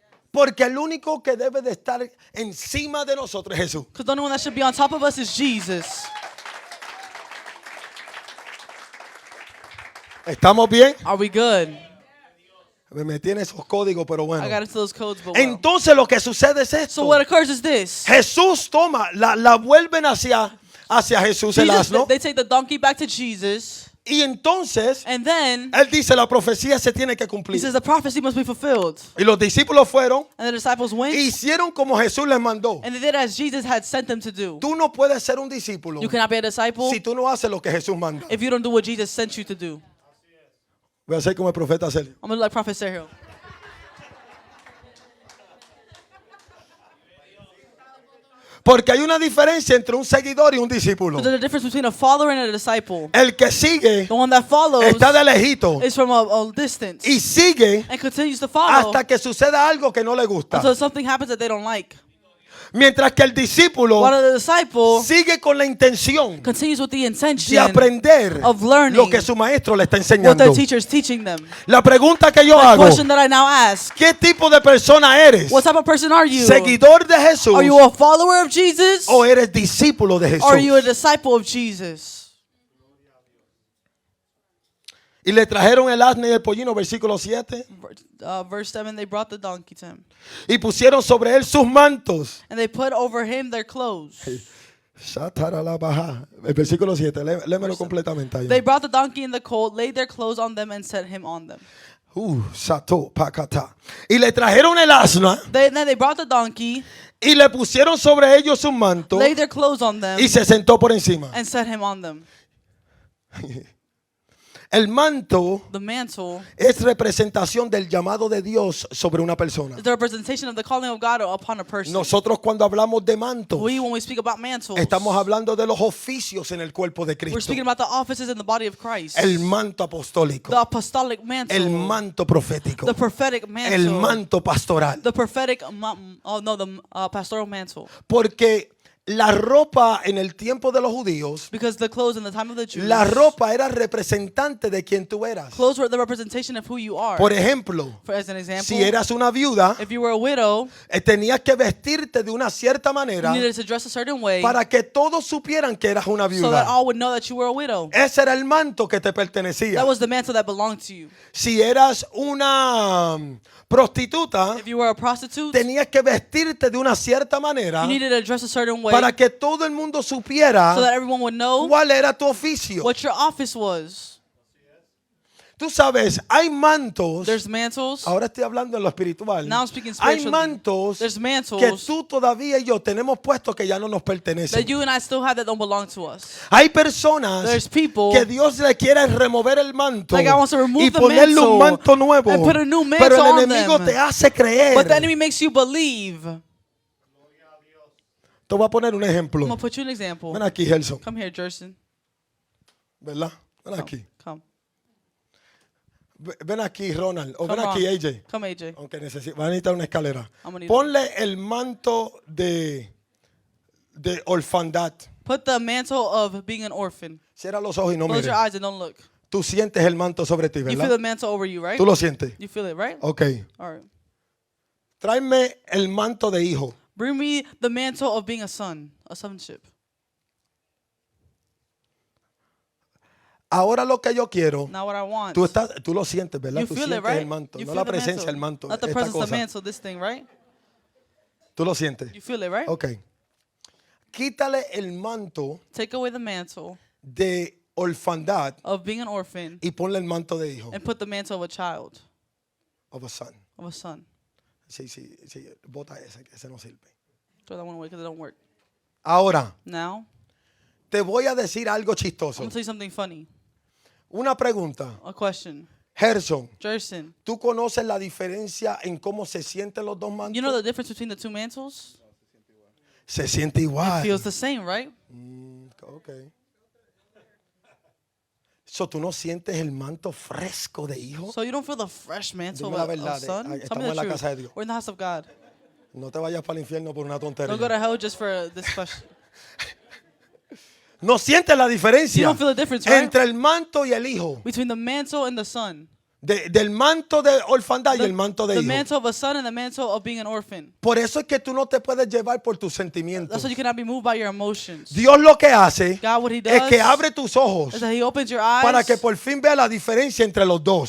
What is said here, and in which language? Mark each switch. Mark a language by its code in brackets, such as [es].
[es] Porque el único que debe de estar encima de nosotros es Jesús. [en] Because the only one that should be on top of us is Jesus. [es] ¿Estamos bien? [en] Are we good? [es] Me metí en esos códigos, pero bueno. [en] I got into those codes, but well. [es] Entonces lo que sucede es [en] So [es] esto. [en] what occurs is this. [es] Jesús toma, la vuelven hacia Jesús el [en] Jesus, [es] asno. [en] they take the donkey back to Jesus, [es] Y entonces [en] and then [es] él dice la profecía se tiene que [en] he [es] cumplir. [en] says the prophecy must be fulfilled. [es] Y los discípulos fueron [en] And the disciples went, [es] e hicieron como Jesús les mandó. [en] and they did as Jesus had sent them to do. [es] Tú no puedes ser un discípulo [en] You cannot be a disciple [es] si tú no haces lo que Jesús manda. [en] if you don't do what Jesus sent you to do. [es] Voy a hacer como el profeta Celio. [en] I'm going to look like Prophet Sergio. [es] Porque hay una diferencia entre un seguidor y un discípulo. [en] There's a difference between a follower and a disciple. [es] El que sigue [en] The one that follows [es] está de lejito [en] is from a distance [es] y sigue [en] and continues to follow [es] hasta que suceda algo que no le gusta. [en] until something happens that they don't like. [es] Mientras que el discípulo [en] While the disciple [es] sigue con la intención [en] continues with the [es] de [en] intention [es] aprender [en] of learning [es] lo que su maestro le está [en] what [es] enseñando. [en] their teacher is teaching them. [es] La pregunta que yo [en] The [es] hago, [en] question that I now ask, [es] ¿qué tipo de persona eres? [en] what type of person are you? [es] ¿Seguidor de Jesús [en] Are you a follower of Jesus? [es] o eres discípulo de [en] Or are you a [es] Jesús? [en] disciple of Jesus? [es] Y le trajeron el asno y el pollino, versículo 7, [en] Verse 7, they brought the donkey to him. [es] y pusieron sobre él sus mantos. [en] And they put over him their clothes. Shataralabaja. [es] El versículo 7, lémelo completamente ahí. [en] They brought the donkey in the colt, laid their clothes on them, and set him on them. Sato, pakata. [es] Y le trajeron el asno [en] Then they brought the donkey, [es] y le pusieron sobre ellos sus mantos [en] laid their clothes on them, [es] y se sentó por encima. [en] and set him on them. [es] El manto [en] The mantle [es] es representación del llamado de Dios sobre una persona. [en] is the representation of the calling of God upon a person. [es] Nosotros cuando hablamos de manto, [en] When we speak about mantles, [es] estamos hablando de los oficios en el cuerpo de [en] we're [es] Cristo. [en] speaking about the offices in the body of Christ. [es] El manto apostólico, [en] The apostolic mantle, [es] el manto profético, [en] the prophetic mantle, [es] el manto pastoral. [en] the prophetic, pastoral mantle. [es] Porque la ropa en el tiempo de los judíos, [en] Because the clothes in the time of the Jews, [es] la ropa era representante de quien tú eras. [en] clothes were the representation of who you are. [es] Por ejemplo, [en] As an example, [es] si eras una viuda, [en] if you were a widow, [es] tenías que vestirte de una cierta [en] you [es] manera [en] needed to dress a certain way [es] para que todos supieran que eras una [en] so that [es] viuda. [en] all would know that you were a widow. [es] Ese era el manto que te pertenecía. [en] That was the mantle that belonged to you. [es] Si eras una prostituta, [en] If you were a prostitute, [es] tenías que vestirte de una cierta manera [en] you needed to dress a certain way [es] para que todo el mundo supiera [en] so that everyone would know [es] cuál era tu oficio. [en] what your office was. [es] Tú sabes, hay mantos. [en] There's mantles. [es] Ahora estoy hablando en lo espiritual. [en] Now I'm speaking [es] Hay [en] spiritually. [es] mantos [en] There's [es] que [en] mantles [es] tú todavía y yo tenemos puestos que ya no nos pertenecen. [en] that you and I still have that don't belong to us. [es] Hay personas [en] There's people [es] que Dios le quiere remover el manto [en] like God wants to remove [es] y [en] the [es] ponerle un [en] mantle [es] manto nuevo. [en] and put a new mantle [es] Pero el [en] on [es] enemigo [en] them. [es] te hace creer. [en] But the enemy makes you believe. [es] Te voy a poner un [en] I'm [es] ejemplo. [en] going to put you an example. [es] Ven aquí, Gelson. [en] Come here, Jerson. [es] ¿Verdad? Ven aquí. [en] Come. [es] Ven aquí, Ronald. O [en] Come [es] ven [en] on. [es] aquí, AJ. [en] Come, AJ. [es] Aunque va a necesitar una escalera. [en] I'm gonna need [es] Ponle el manto de orfandad. [en] Put the mantle of being an orphan. [es] Cierra los ojos y no [en] Close [es] mires. [en] your eyes and don't look. [es] Tú sientes el manto sobre ti, [en] You feel [es] ¿verdad? [en] the mantle over you, right? [es] Tú lo sientes. [en] You feel it, right? Ok. All right. [es] Tráeme el manto de hijo. [en] Bring me the mantle of being a son, a sonship. [es] Ahora lo que yo quiero, [en] Now what I want. [es] tú lo sientes, ¿verdad? [en] You [es] Tú [en] feel it, [es] sientes [en] right? [es] el manto, [en] You [es] no [en] feel [es] la [en] the [es] presencia del manto, [en] Not the [es] esta [en] presence of the [es] cosa. [en] mantle, this thing, right? [es] Tú lo sientes. [en] You feel it, right? [es] Ok. Quítale el manto [en] Take away the mantle [es] de orfandad [en] of being an orphan [es] y ponle el manto de hijo. [en] and put the mantle of a child, Of a son. of a son. [es] Sí, bota ese, que ese no sirve. [en] Throw that one away because it don't work. [es] Ahora, [en] Now, [es] te voy a decir algo [en] I'm [es] chistoso. [en] going to tell you something funny. [es] Una pregunta. [en] A question. [es] Gerson, [en] Jerson, [es] ¿tú conoces la diferencia en cómo se sienten los dos mantos? [en] you know the difference between the two mantles? [es] Se siente igual. [en] Feels the same, right? Ok. [es] So, ¿tú no sientes el manto fresco de hijo? [en] So you don't feel the fresh mantle [es] Dime la [en] of [es] verdad, [en] son? Tell me [es] estamos en [en] the [es] la [en] truth. [es] casa de Dios. [en] We're in the house of God. [es] No te vayas para el infierno por una [en] Don't go [es] tontería. [en] to hell just for this question. [es] No sientes la [en] You [es] diferencia [en] don't feel the difference, right? [es] entre el manto y el hijo. [en] Between the mantle and the son. [es] Del manto de orfandad y el manto de [en] The [es] hijo. [en] mantle of a son and the mantle of being an orphan. [es] Por eso es que tú no te puedes llevar por tus sentimientos. [en] That's why you cannot be moved by your emotions. [es] Dios lo que hace [en] God, what he [es] es [en] does [es] que abre tus ojos [en] is that he opens your eyes [es] para que por fin vea la diferencia entre los dos.